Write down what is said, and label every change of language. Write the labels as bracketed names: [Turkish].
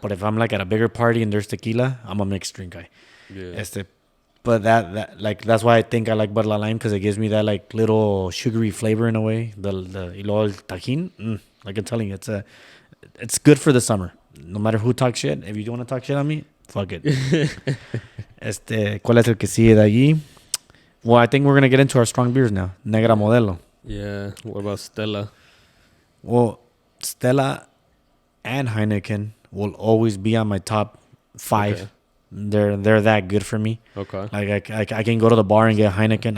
[English] But if I'm, like, at a bigger party and there's tequila, I'm a mixed drink guy. Yeah. But that like that's why I think I like Bud Light Lime, because it gives me that like little sugary flavor in a way. The el tajin, like I'm telling you, it's good for the summer. No matter who talks shit, if you want to talk shit on me, fuck it. [Spanish] ¿Cuál es el que sigue de allí? [English] Well, I think we're gonna get into our strong beers now. Negra Modelo. Yeah. What about Stella? Well, Stella and Heineken will always be on my top 5. Okay. They're that good for me. Okay. Like I can go to the bar and get Heineken.